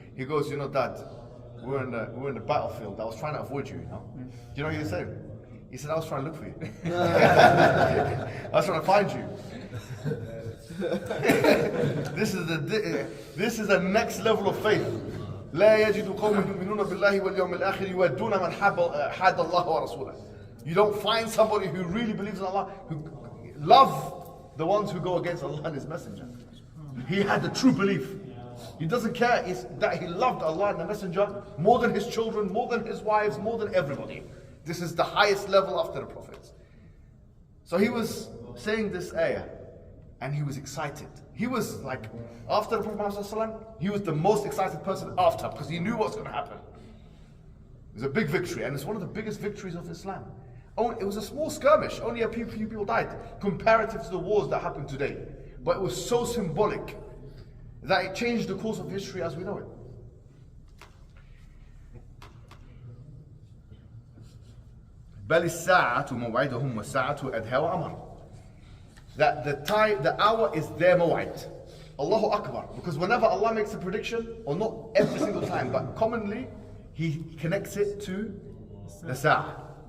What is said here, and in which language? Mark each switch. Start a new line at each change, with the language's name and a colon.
English: He goes, Dad, we're in the battlefield. I was trying to avoid you, Do you know what he said? He said, I was trying to look for you. I was trying to find you. This is the next level of faith.
Arabic: لا يجد قوم يؤمنون بالله واليوم الآخر يودون من حاد الله ورسوله.
English: You don't find somebody who really believes in Allah, who love the ones who go against Allah and His Messenger. He had the true belief. He doesn't care that he loved Allah and the Messenger more than his children, more than his wives, more than everybody. This is the highest level after the prophets. So he was saying this ayah and he was excited. He was like, after the Prophet Muhammad, he was the most excited person after because he knew what's going to happen. It was a big victory and it's one of the biggest victories of Islam. It was a small skirmish, only a few people died comparative to the wars that happen today. But it was so symbolic that it changed the course of history as we know it.
Arabic: بل الساعة موعدهم والساعة أدهى وأمر.
English: That the hour is their maw'id. Allahu Akbar. Because whenever Allah makes a prediction, or not every single time, but commonly, He connects it to the sa'ah.